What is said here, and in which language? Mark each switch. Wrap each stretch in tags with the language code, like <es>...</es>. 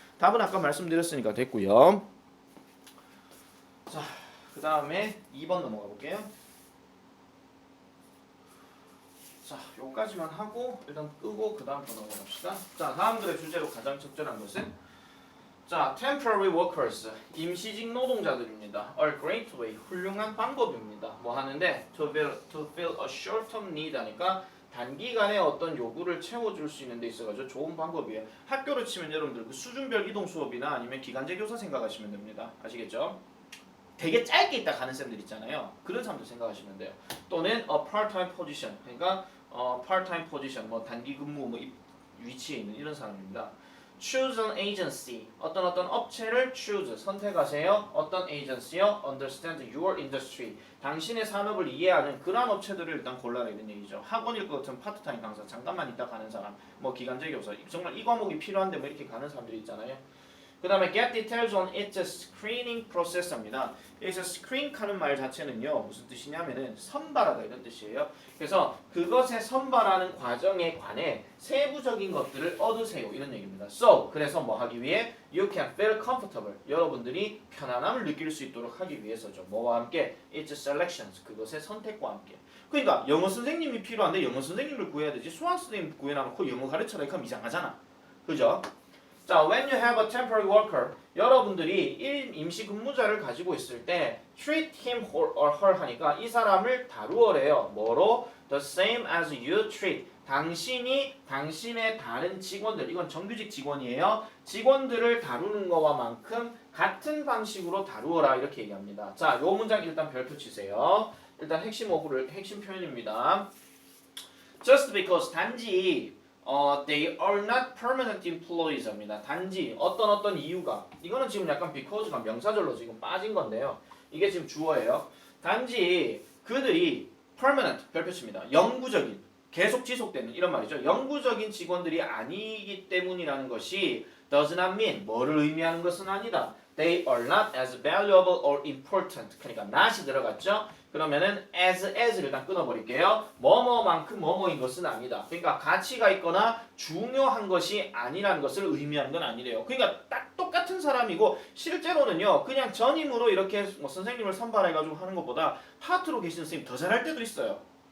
<ko>답은 아까 말씀드렸으니까 됐고요. 자, 그 다음에 2번 넘어가 볼게요. 자, 요까지만 하고 일단 끄고 그 다음 거 넘어갑시다. 자, 다음들의 주제로 가장 적절한 것은 자,</ko> <en>temporary workers,</en> <ko>임시직 노동자들입니다.</ko> <en>A great way,</en> <ko>훌륭한 방법입니다. 뭐 하는데</ko> <en>to fill a short-term need</en> <ko>하니까 단기간에 어떤 요구를 채워줄 수 있는 데 있어가지고 좋은 방법이에요. 학교로 치면 여러분들 그 수준별 이동 수업이나 아니면 기간제 교사 생각하시면 됩니다. 아시겠죠? 되게 짧게 있다 가는 쌤들 있잖아요. 그런 사람들 생각하시면 돼요. 또는</ko> <en>a part-time position,</en> <ko>그러니까 part-time position, 뭐 단기 근무 뭐 위치에 있는 이런 사람입니다.</ko> <en>Choose an agency.</en> <ko>어떤 업체를 choose, 선택하세요. 어떤 agency요?</ko> <en>Understand your industry.</en> <ko>당신의 산업을 이해하는 그러한 업체들을 일단 골라라 이런 얘기죠. 학원일 것 같은 파트타임 강사, 잠깐만 있다 가는 사람, 뭐 기간제 교사, 정말 이 과목이 필요한데 뭐 이렇게 가는 사람들이 있잖아요. 그 다음에</ko> <en>get details on its screening process입니다.</en> <ko>여기서 screen 하는 말 자체는요 무슨 뜻이냐면은 선발하다 이런 뜻이에요. 그래서 그것에 선발하는 과정에 관해 세부적인 것들을 얻으세요 이런 얘기입니다. So 그래서 뭐 하기 위해</ko> <en>you can feel comfortable</en> <ko>여러분들이 편안함을 느낄 수 있도록 하기 위해서죠. 뭐와 함께</ko> <en>its selections</en> <ko>그것의 선택과 함께. 그러니까 영어 선생님이 필요한데 영어 선생님을 구해야 되지 수학 선생님 구해놔놓고 영어 가르쳐라 이렇게 하면 이상하잖아. 그죠?</ko> <en>자, when you have a temporary worker,</en> <ko>여러분들이 임시 근무자를 가지고 있을 때</ko> <en>treat him or her</en> <ko>하니까 이 사람을 다루어래요. 뭐로?</ko> <en>The same as you treat.</en> <ko>당신이 당신의 다른 직원들, 이건 정규직 직원이에요. 직원들을 다루는 거와 만큼 같은 방식으로 다루어라 이렇게 얘기합니다. 자, 요 문장 일단 별표 치세요. 일단 핵심 표현입니다.</ko> <en>Just because 단지 they are not permanent employees입니다.</en> <ko>단지 어떤 이유가 이거는 지금 약간 because가 명사절로 지금 빠진 건데요. 이게 지금 주어예요. 단지 그들이 permanent 별표칩니다. 영구적인 계속 지속되는 이런 말이죠. 영구적인 직원들이 아니기 때문이라는 것이</ko> <en>does not mean</en> <ko>뭐를 의미하는 것은 아니다.</ko> <en>They are not as valuable or important.</en> <ko>그러니까 not이 들어갔죠. 그러면은 as를 일단 끊어버릴게요. 뭐뭐만큼 뭐뭐인 것은 아니다. 그러니까 가치가 있거나 중요한 것이 아니라는 것을 의미하는 건 아니래요. 그러니까 딱 똑같은 사람이고 실제로는요. 그냥 전임으로 이렇게 뭐 선생님을 선발해가지고 하는 것보다 파트로 계시는 선생님 더 잘할 때도 있어요.</ko>